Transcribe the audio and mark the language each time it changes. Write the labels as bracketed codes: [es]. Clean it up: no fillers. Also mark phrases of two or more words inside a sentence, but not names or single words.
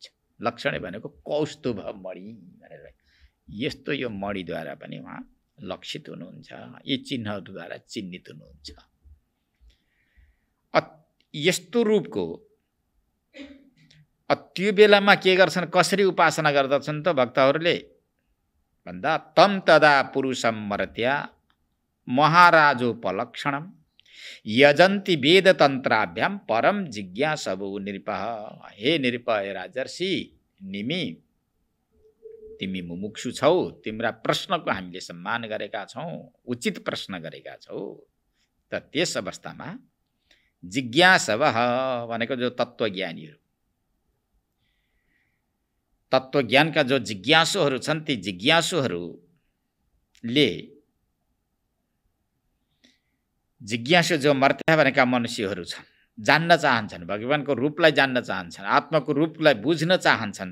[ne] लक्षण भनेको कौस्तुभ मणि भनेर, यस्तो यो मणिद्वारा पनि उहाँ लक्षित हुनुहुन्छ। यी चिन्हहरूद्वारा चिन्हित हुनुहुन्छ। यस्तो रूपको त्यो बेलामा के गर्छन्, कसरी उपासना गर्दछन् त भक्तहरूले भन्दा [sa] तम तदा पुरुषम मर्त्या महाराजोपलक्षणम यजन्ति वेदतन्त्राभ्याम परम जिज्ञासवो नृपः। [ne] हे नृप, हे राजर्षि, तिमी मुमुक्षु छौ, तिम्रा प्रश्नको हामीले सम्मान गरेका छौँ, उचित प्रश्न गरेका छौ। त त्यस अवस्थामा जिज्ञासवः भनेको जो तत्त्वज्ञानीहरू, तत्त्वज्ञानका जो जिज्ञासुहरू छन्, ती जिज्ञासुहरूले, जिज्ञासु जो मर्त्या भनेका मनुष्यहरू छन्, जान्न चाहन्छन्, भगवानको रूपलाई जान्न चाहन्छन्, आत्माको रूपलाई बुझ्न चाहन्छन्।